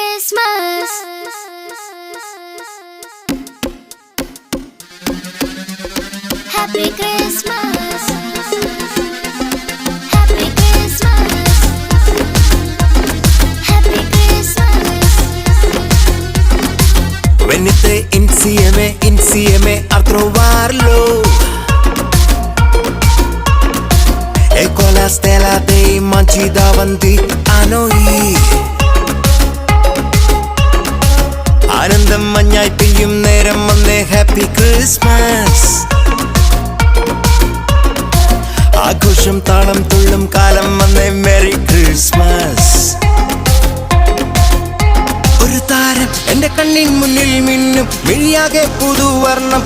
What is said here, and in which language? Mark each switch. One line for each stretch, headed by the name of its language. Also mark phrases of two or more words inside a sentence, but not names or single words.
English: Christmas. Happy Christmas. Happy Christmas. Happy Christmas.
Italian: Venite insieme a trovarlo. Ecco la stella dei manci davanti a noi.
Malayalam: ആനന്ദം മഞ്ഞായി പെയ്യും നേരം വന്നേ
English: Happy Christmas.
Malayalam: ആഘോഷം താളം തുള്ളും കാലം വന്നേ
English: Merry Christmas.
Malayalam: ഒരു താരം എന്റെ കണ്ണിൻ മുന്നിൽ മിന്നും മിഴിയാകെ പുതുവർണ്ണം.